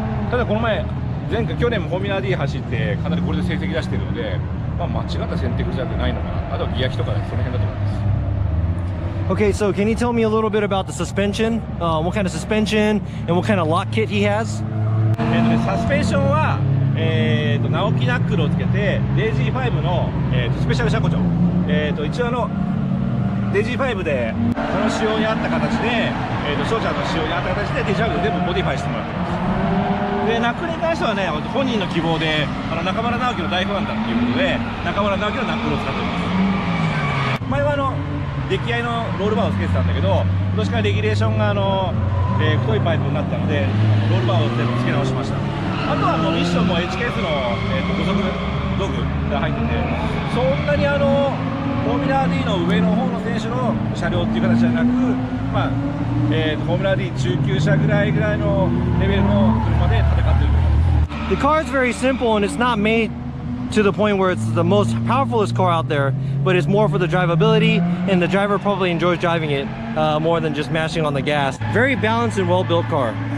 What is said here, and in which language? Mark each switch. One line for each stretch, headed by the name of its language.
Japanese: ただこの前去年もフォーミュラ D 走ってかなりこれで成績出してるので、まあ、間違った選択じゃないのかな。あとはギア機とかその辺だと思います。
English: Okay, so can you tell me a little bit about the suspension? What kind of suspension and what kind of lock kit he has?
Japanese: サスペンションは、直木ナックルをつけて DG5 の、スペシャル車庫長、一応DG5 でその仕様に合った形で、翔ちゃんの仕様に合った形で DG5 で全部モディファイしてもらってます。でナックルに関してはね、本人の希望で中村直樹の大ファンだっていうことで中村直樹のナックルを使ってます。前は出来合いのロールバーをつけてたんだけど、今年からレギュレーションが太いパイプになったのでロールバーを全部付け直しました。あとはミッションも HKS の、5速道具が入ってて、そんなにフォーミュラ D の上の方の選手の車両っていう形じゃなく、まあフォーミュラ D 中級車ぐらいのレベルの車で戦っていると思います。
English: The car is very simple and it's not made to the point where it's the most powerfulest car out there, but it's more for the drivability, and the driver probably enjoys driving it more than just mashing on the gas. Very balanced and well-built car.